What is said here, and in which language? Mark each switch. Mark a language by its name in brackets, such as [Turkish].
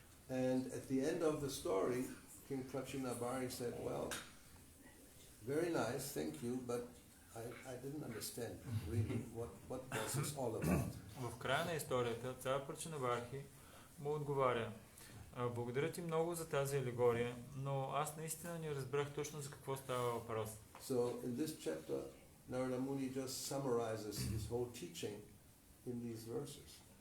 [English] And at the end of the story, King Prachinabharhi said, well, very nice, thank you, but I didn't understand really what was this all about. [Bulgarian] В края на историята цар Прачинабархи му отговаря: благодаря ти много за тази алегория, но аз наистина не разбрах точно за какво става въпрос. [English] So in this chapter, Narada Muni just summarizes his whole teaching in these verses.